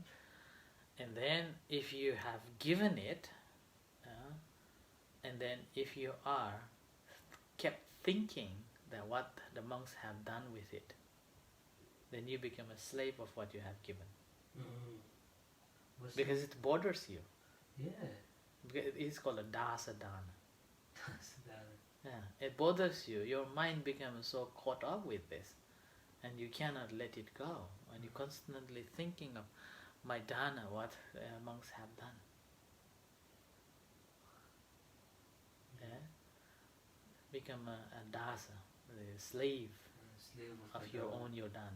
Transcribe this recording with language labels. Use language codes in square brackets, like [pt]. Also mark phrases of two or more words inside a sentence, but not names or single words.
[en] And then if you have given it, and then if you are kept thinking that what the monks have done with it, then you become a slave of what you have given. Because it bothers you. Yeah. Because it's called a [pi] dasa dana. [en] Dasa. Yeah, it bothers you. Your mind becomes so caught up with this, and you cannot let it go. And you're constantly thinking of my dana, what monks have done. Yeah? Become a dasa, a slave of your own yodhana.